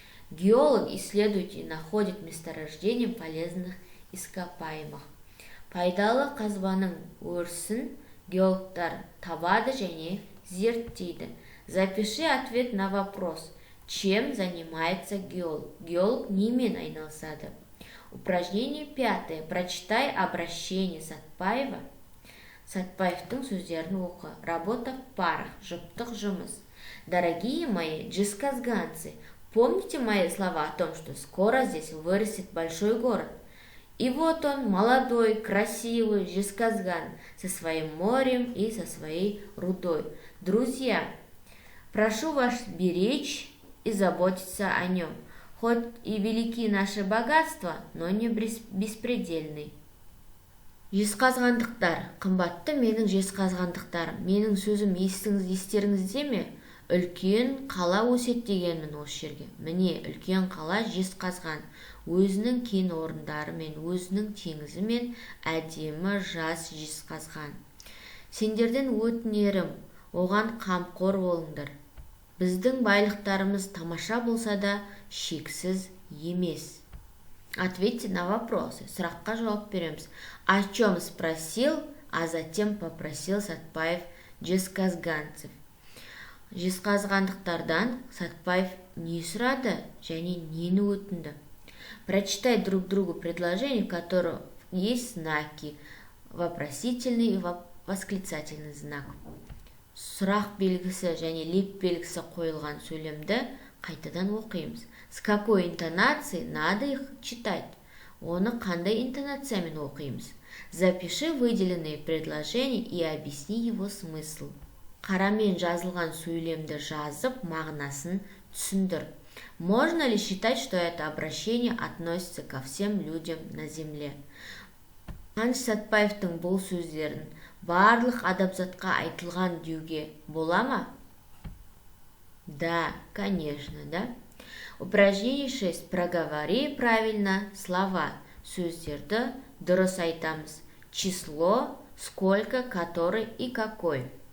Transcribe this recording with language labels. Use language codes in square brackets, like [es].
[ru] Геолог исследует и находит месторождения полезных ископаемых. [kk] Пайдалы қазбаның өрісін геологтар табады және зерттейді. [ru] Запиши ответ на вопрос. Чем занимается геолог? [kk] Геолог немен айналысады? [ru] Упражнение 5. Прочитай обращение Сатпаева. [kk] Сатпаевтың сөздерін оқы. [ru] Работа в парах. [kk] Жұптық жұмыс. [ru] Дорогие мои джисказганцы, помните мои слова о том, что скоро здесь вырастет большой город? И вот он, молодой, красивый Жезказган, со своим морем и со своей рудой. Друзья, прошу вас беречь и заботиться о нем. Хоть и велики наши богатства, но не беспредельны. [kk] Жезқазғандықтар, қымбатты менің жезқазғандықтарым, менің сөзім естеріңізде ме? Үлкен қала өсет дегенмін осы жерге. Міне, үлкен қала Жезқазған, өзінің кен орындары мен өзінің теңізі мен әдемі жас Жезқазған. Сендерден өтінерім, оған қамқор болыңдар. Біздің байлықтарымыз тамаша болса да, шексіз емес. [ru] Ответьте на вопросы. [kk] Сұраққа жауап береміз. [ru] О чем спросил, а затем попросил Сатпаев жезқазганцев? [kk] Жезқазғандықтардан Сатпаев не сұрады және нені өтінді? [ru] Прочитай друг другу предложения, в которых есть знаки, вопросительный и восклицательный знак. [kk] Сұрақ белгісі және леп белгісі қойылған сөйлемді қайтадан оқимыз. [ru] С какой интонацией надо их читать? [kk] Оны қандай интонациямен оқимыз? [ru] Запиши выделенные предложения и объясни его смысл. [kk] Қарамен жазылған сөйлемді жазып, мағынасын түсіндір. [ru] Можно ли считать, что это обращение относится ко всем людям на земле? [kk] Қаныш Сатпаевтың бұл сөздерін барлық адамзатқа айтылған деуге бола ма? [ru] Да, конечно, да. Упражнение 6. Проговори правильно слова. [kk] Сөздерді дұрыс айтамыз. [ru] Число, сколько, который и какой.